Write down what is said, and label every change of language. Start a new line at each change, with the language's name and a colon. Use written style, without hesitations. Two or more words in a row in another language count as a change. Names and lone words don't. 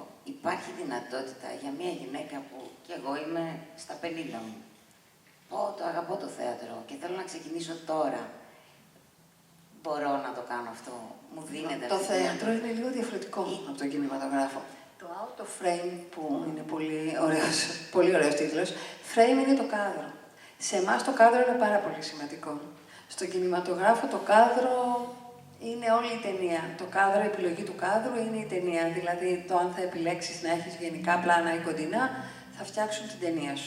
Greek: Υπάρχει δυνατότητα για μια γυναίκα που κι εγώ είμαι στα 50 μου, το αγαπώ το θέατρο και θέλω να ξεκινήσω τώρα. Μπορώ να το κάνω αυτό, μου δίνεται Το θέατρο είναι λίγο διαφορετικό από τον κινηματογράφο. Το out of frame, που είναι πολύ ωραίος τίτλος, frame είναι το κάδρο. Σε εμάς το κάδρο είναι πάρα πολύ σημαντικό. Στον κινηματογράφο το κάδρο είναι όλη η ταινία. Το κάδρο, η επιλογή του κάδρου είναι η ταινία. Δηλαδή, το αν θα επιλέξεις να έχεις γενικά πλάνα ή κοντινά, θα φτιάξουν την ταινία σου.